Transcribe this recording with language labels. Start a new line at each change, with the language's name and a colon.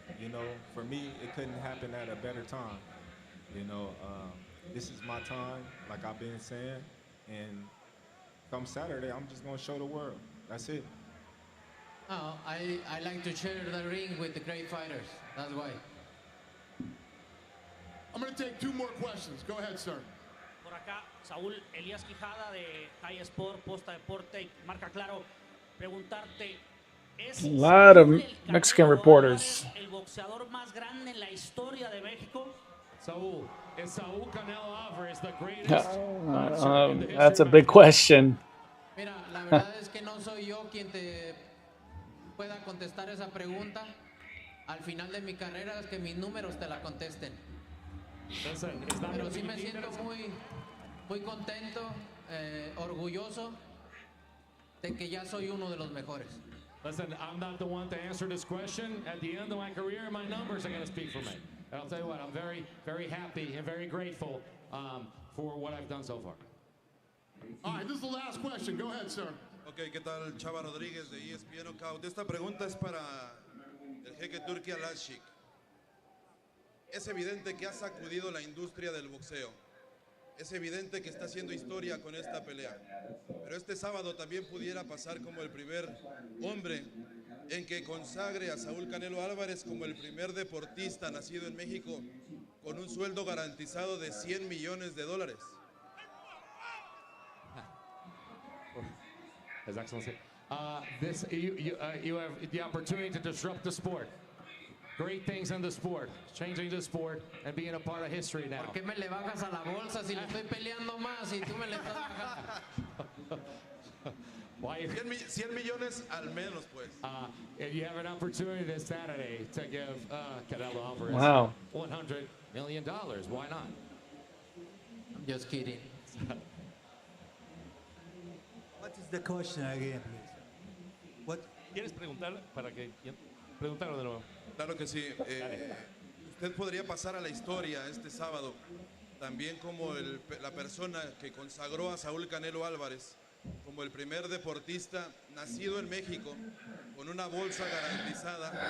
English: You know, for me, it couldn't happen at a better time. You know, this is my time, like I've been saying, and come Saturday, I'm just gonna show the world. That's it. Oh, I like to share the ring with the great fighters. That's why. I'm going to take two more questions. Go ahead, sir.
Spanish: Por acá, Saúl Elías Quijada de High Sport, Posta Deporte, Marca Claro, preguntarte, ¿es
English: A lot of Mexican reporters.
Spanish: el boxeador más grande en la historia de México?
English: Saúl, is Saúl Canelo Alvarez the greatest? That's a big question.
Spanish: Mira, la verdad es que no soy yo quien te pueda contestar esa pregunta. Al final de mi carrera es que mis números te la contesten. Pero sí me siento muy contento, orgulloso de que ya soy uno de los mejores.
English: Listen, I'm not the one to answer this question. At the end of my career, my numbers are going to speak for me. And I'll tell you what, I'm very, very happy and very grateful for what I've done so far. All right, this is the last question. Go ahead, sir.
Spanish: Ok, ¿qué tal? Chava Rodríguez de ESPN Knockout. Esta pregunta es para el jeque Turki Al-Ashik. Es evidente que ha sacudido la industria del boxeo. Es evidente que está haciendo historia con esta pelea. Pero este sábado también pudiera pasar como el primer hombre en que consagre a Saúl Canelo Álvarez como el primer deportista nacido en México con un sueldo garantizado de $100 millones.
English: His Excellency, you have the opportunity to disrupt the sport. Great things in the sport, changing the sport and being a part of history now.
Spanish: ¿Por qué me le bajas a la bolsa si le estoy peleando más y tú me le estás bajando? 100 millones al menos, pues.
English: You have an opportunity this Saturday to give Canelo Alvarez $100 million. Why not? I'm just kidding. What is the question again, please? What?
Spanish: ¿Quieres preguntar para que preguntarlo de nuevo? Claro que sí. Usted podría pasar a la historia este sábado también como la persona que consagró a Saúl Canelo Álvarez como el primer deportista nacido en México con una bolsa garantizada.